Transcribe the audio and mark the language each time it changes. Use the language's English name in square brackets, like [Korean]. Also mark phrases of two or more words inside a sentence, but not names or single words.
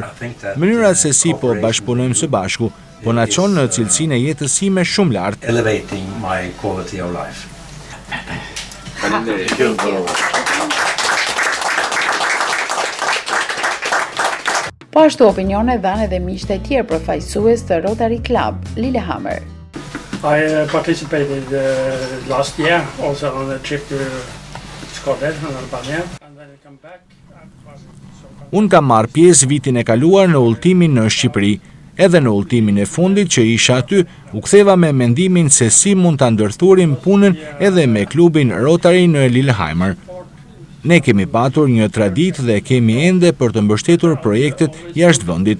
[Albanian] Mënyra se si po bashkëpunojmë së bashku, po na çon në cilësinë e jetës sime shumë lart. Po ashtu opinione dhanë edhe miqtë e tjerë përfaqësues të Rotary Club, Lillehammer. [English] I participated last year also on a trip to Scotland and Albania, and then I come back. [Albanian] Unë kam marrë pjesë vitin e kaluar në udhëtimin në Shqipëri. Edhe në udhëtimin e fundit që isha aty, u ktheva me mendimin se si mund ta ndërthurim punën edhe me klubin Rotary në Lillehammer. Ne kemi patur një traditë dhe kemi ende për të mbështetur projektet jashtë vendit.